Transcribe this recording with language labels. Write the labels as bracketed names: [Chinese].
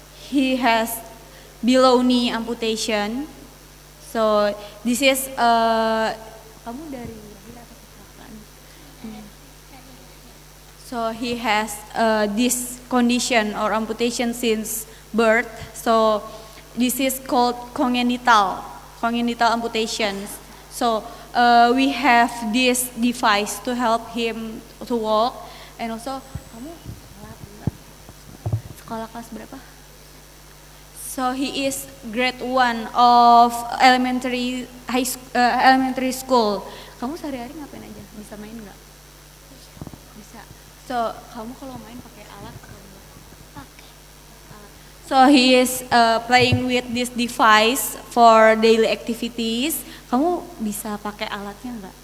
[English] He has below knee amputation. So this is [Indonesian] kamu dari lahir atau kecelakaan? [English] So he has this condition or amputation since birth. So this is called congenital amputation. So we have this device to help him to walk. And also [Indonesian] kamu sekolah kelas berapa? [English] So he is grade 1 of elementary school. [Indonesian] Kamu sehari-hari ngapain aja? Bisa main nggak? Bisa. So kamu kalau main pakai alat? Pakai. [English] So he is playing with this device for daily activities. [Indonesian] Kamu bisa pakai alatnya nggak?